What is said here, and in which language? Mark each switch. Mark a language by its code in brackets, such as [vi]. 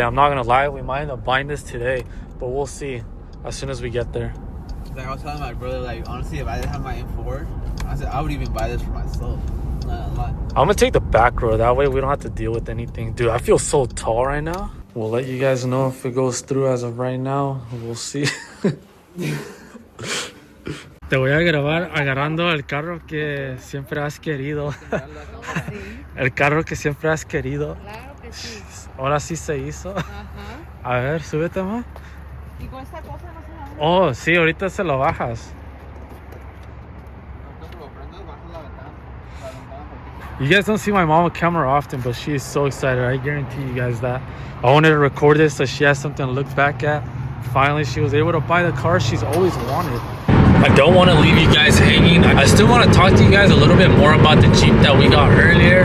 [en] I'm not gonna lie. We might end up buying this today, but we'll see as soon as we get there. Like I was telling my brother, like honestly, if I didn't have my M4, I said I would even buy this for myself. Not a lot. I'm gonna take the back road. That way we don't have to deal with anything. Dude, I feel so tall right now. We'll let you guys know if it goes through as of right now. We'll see. [es] Te voy a grabar agarrando el carro que siempre has querido. El carro que siempre has querido. Claro que sí. Ahora sí se hizo. Ajá. A ver, súbete más. ¿Y con esta cosa no se la abre? Oh, sí, ahorita se lo bajas. [en] You guys don't see my mom on camera often, but she is so excited. I guarantee you guys that. I wanted to record this so she has something to look back at. Finally, she was able to buy the car she's always wanted. I don't want to leave you guys hanging. I still want to talk to you guys a little bit more about the Jeep that we got earlier.